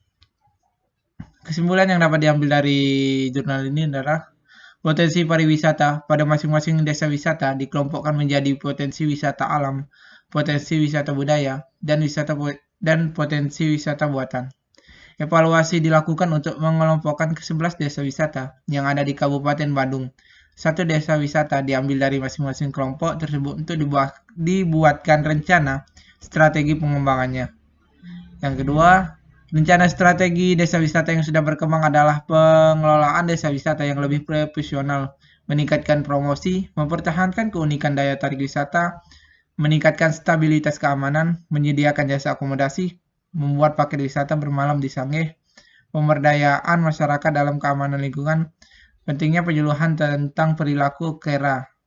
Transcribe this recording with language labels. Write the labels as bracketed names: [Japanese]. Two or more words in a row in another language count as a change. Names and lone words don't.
[Indonesian] Kesimpulan yang dapat diambil dari jurnal ini adalah potensi pariwisata pada masing-masing desa wisata dikelompokkan menjadi potensi wisata alam, potensi wisata budaya, dan potensi wisata buatan. Evaluasi dilakukan untuk mengelompokkan ke-11 desa wisata yang ada di Kabupaten Badung. Satu desa wisata diambil dari masing-masing kelompok tersebut untuk dibuatkan rencana strategi pengembangannya. Yang kedua, rencana strategi desa wisata yang sudah berkembang adalah pengelolaan desa wisata yang lebih profesional, meningkatkan promosi, mempertahankan keunikan daya tarik wisata, meningkatkan stabilitas keamanan, menyediakan jasa akomodasi, membuat paket wisata bermalam di Sangeh, pemberdayaan masyarakat dalam keamanan lingkungan, pentingnya penyuluhan tentang perilaku kera.